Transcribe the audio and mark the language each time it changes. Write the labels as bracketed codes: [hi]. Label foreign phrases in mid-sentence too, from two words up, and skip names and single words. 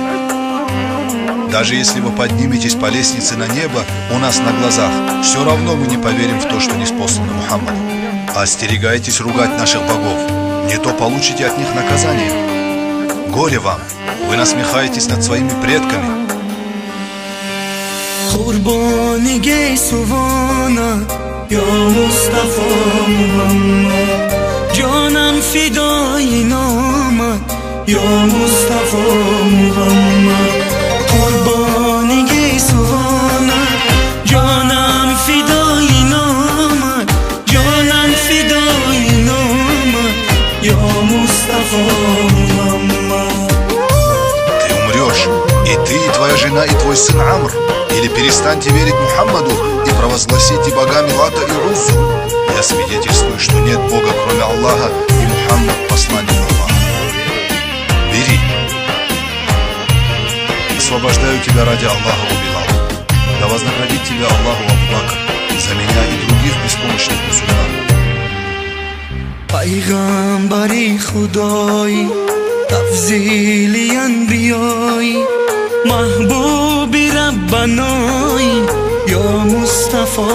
[ru] Даже если вы подниметесь по лестнице на небо у нас на глазах, все равно мы не поверим в то, что ниспослано Мухаммаду. Остерегайтесь ругать наших богов, не то получите от них наказание. Горе вам, вы насмехаетесь над своими предками. [fa] یا مصطفی محمد جانم فدای نامت یا مصطفی محمد قربانی سوانت جانم فدای نامت جانم فدای نامت یا مصطفی محمد. [ru] Ты умрешь, и ты, и твоя жена, и твой сын Амр. Или перестаньте верить Мухаммаду и провозгласите богами Лата и Уззу. Я свидетельствую, что нет Бога, кроме Аллаха, и Мухаммад – посланник Аллаха. Бери. Освобождаю тебя ради Аллаха, о Билал. Да вознаградит тебя Аллаху, Абу Бакр, за меня и других беспомощных мусульман. [fa] پیغمبری خدایی تفضیلی انبیایی محبوب ربنایی یا مصطفی